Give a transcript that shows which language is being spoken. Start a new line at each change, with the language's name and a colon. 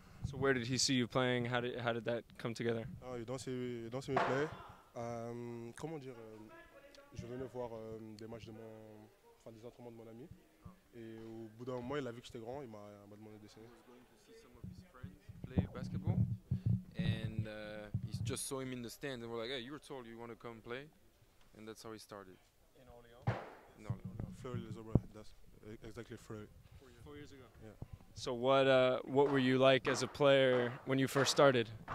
English: So where did he see you playing? How did that come together? Oh, you don't see me play.
French: Comment dire? Je venais voir des matchs des entraînements de mon ami. Et au bout d'un moment, il a vu que j'étais grand, il m'a demandé d'essayer.
English: He was going to see some of his friends play basketball, and he just saw him in the stand, and we're like, "Hey, you were told you want to come play," and that's how he started. In Orléans? No. Fleury-les-Aubrais. That's exactly Fleury. 4 years ago. Yeah. So what were you like as a player when you first started?